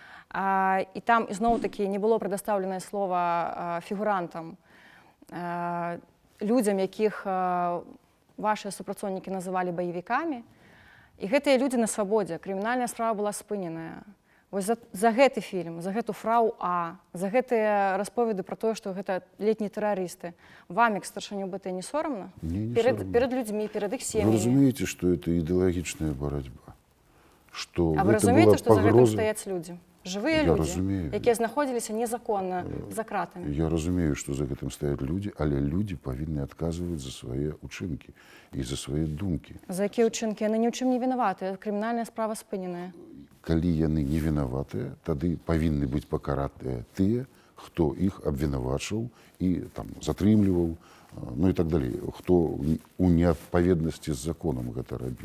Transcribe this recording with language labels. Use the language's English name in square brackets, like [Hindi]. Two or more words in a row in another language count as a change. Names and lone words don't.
[Belarusian] І там ізноў-такі не было прадастаўленае слова фігурантам, людзям, якіх вашыя супрацоўнікі называлі баевікамі. І гэтыя людзі на свабодзе. Крымінальная справа была спыненая. Вось за гэты фільм, за гэту фрау А, за гэтыя расповеды пра тое, што гэта летнія тэрарысты, вам, як старшыню БТ, не сорамна? Мне не сорамна. Перед людзьмі, перед іх Вы сем'ямі. разумеете, [Russian] что это идеологичная борьба? Что А вы это [Belarusian] разумееце, [Russian] была [Belarusian] што за гэтым [Russian] погроза? [Belarusian] стаяць людзі? Жывыя Я людзі, разумею. якія знаходзіліся незаконна за кратамі. Я разумею, что за гэтым стаят люди, але люди павінны адказваць за свае ўчынкі і за свае думкі. За якія ўчынкі? Яны ні ў чым не вінаватыя. Крымінальная справа спыненая. Калі яны не вінаватыя, тады павінны быць пакаратыя тыя, хто іх абвінавачваў і там затрымліваў, ну і так далей, хто у неадпаведнасці з законам гэта рабіў.